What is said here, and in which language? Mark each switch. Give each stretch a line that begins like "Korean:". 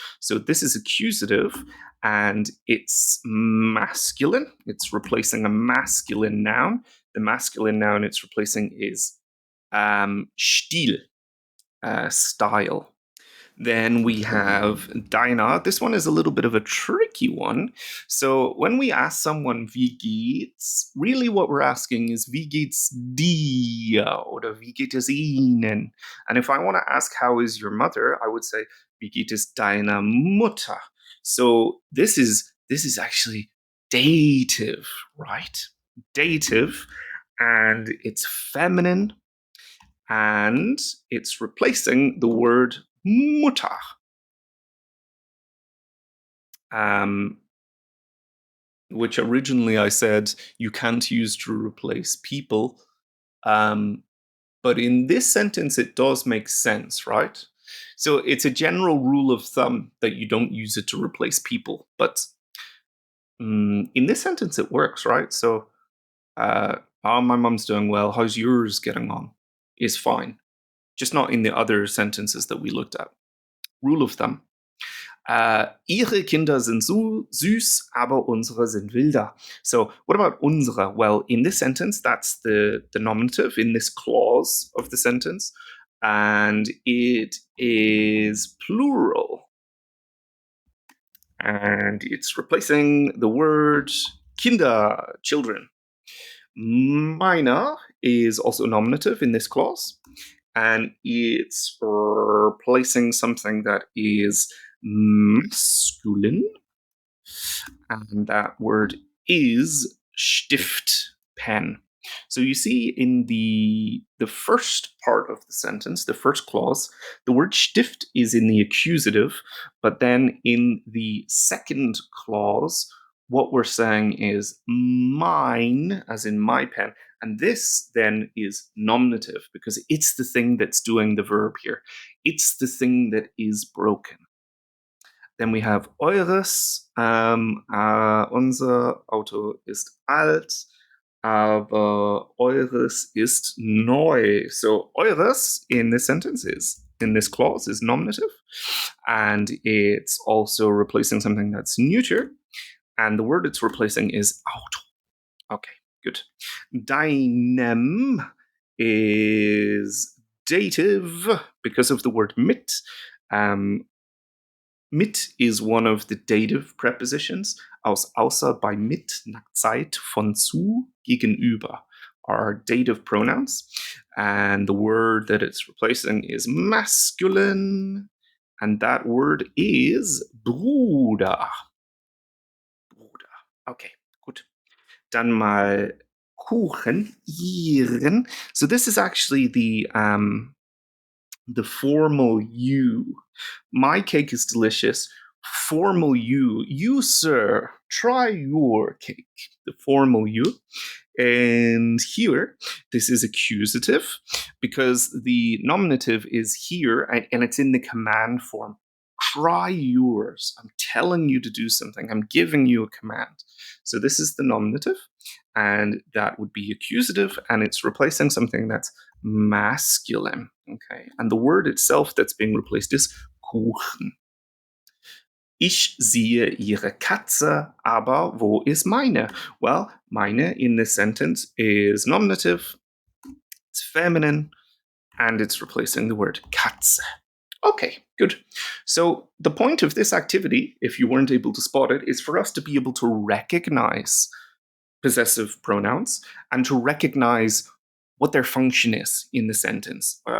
English: So this is accusative, and it's masculine. It's replacing a masculine noun. The masculine noun it's replacing is Stil, style. Then we have deiner. This one is a little bit of a tricky one. So when we ask someone
German: wie geht's, really what we're asking is wie geht's dir oder wie geht es Ihnen?
English: And if I want to ask how is your mother, I would say
German: wie geht es deiner Mutter?
English: So this is actually dative, right? Dative, and it's feminine, and it's replacing the word Mutter. Which originally I said you can't use to replace people. But in this sentence, it does make sense, right? So it's a general rule of thumb that you don't use it to replace people. But in this sentence, it works, right? So, oh, my mom's doing well. How's yours getting on? Is fine. Just not in the other sentences that we looked at. Rule of thumb.
German: Ihre Kinder sind so süß, aber unsere sind wilder.
English: So what about unsere? Well, in this sentence, that's the nominative in this clause of the sentence, and it is plural. And it's replacing the word Kinder, children. Meine is also nominative in this clause, and it's replacing something that is masculine, and that word is Stift, pen. So you see in the first part of the sentence, the first clause, the word Stift is in the accusative, but then in the second clause, what we're saying is mine, as in my pen, and this then is nominative because it's the thing that's doing the verb here. It's the thing that is broken. Then we have eures.
German: Unser Auto ist alt, aber eures ist neu.
English: So eures in this sentence in this clause is nominative, and it's also replacing something that's neuter, and the word it's replacing is Auto. Okay, good. Deinem is dative because of the word mit. Mit is one of the dative prepositions.
German: Aus außer bei mit, nach Zeit, von zu, gegenüber
English: are dative pronouns. And the word that it's replacing is masculine. And that word is Bruder. Bruder. Okay, gut.
German: Dann mal Kuchen, ihren.
English: So this is actually the formal you. My cake is delicious. Formal you. You, sir, try your cake. The formal you. And here, this is accusative because the nominative is here and it's in the command form. Try yours. I'm telling you to do something. I'm giving you a command. So this is the nominative, and that would be accusative, and it's replacing something that's masculine. Okay, and the word itself that's being replaced is Kuchen.
German: Ich sehe Ihre Katze, aber wo ist meine?
English: Well, meine in this sentence is nominative, it's feminine, and it's replacing the word Katze. Okay, good. So the point of this activity, if you weren't able to spot it, is for us to be able to recognize possessive pronouns and to recognize what their function is in the sentence.